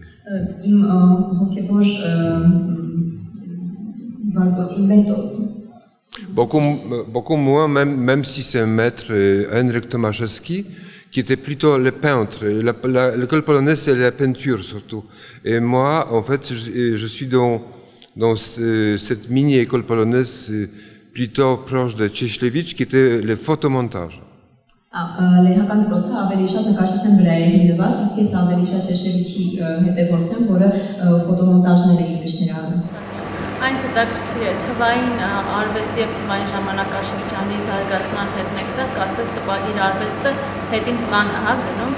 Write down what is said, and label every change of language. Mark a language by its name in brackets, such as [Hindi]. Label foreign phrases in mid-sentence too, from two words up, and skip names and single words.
[French] Beaucoup moins, même si c'est un maître, Henryk Tomaszewski, qui était plutôt le peintre. L'école polonaise, c'est la peinture surtout. Et moi, en fait, je suis dans cette mini-école polonaise plutôt proche de Cieślewicz, qui était le photomontage. [Armenian] Լեհական դպրոցը ավելի շատ նկարչության վրա է հիմնված, իսկ ես ավելի շատ Չեշևիչի հետևորդ եմ, որը ֆոտոմոնտաժներ է իբրիշներ արում։ Այնց հետաքրքիր է թվային արվեստի եւ թվային ժամանակաշրջանի զարգացման հետ մեկտեղ կապված տպագիր արվեստը հետին պլան է գնում,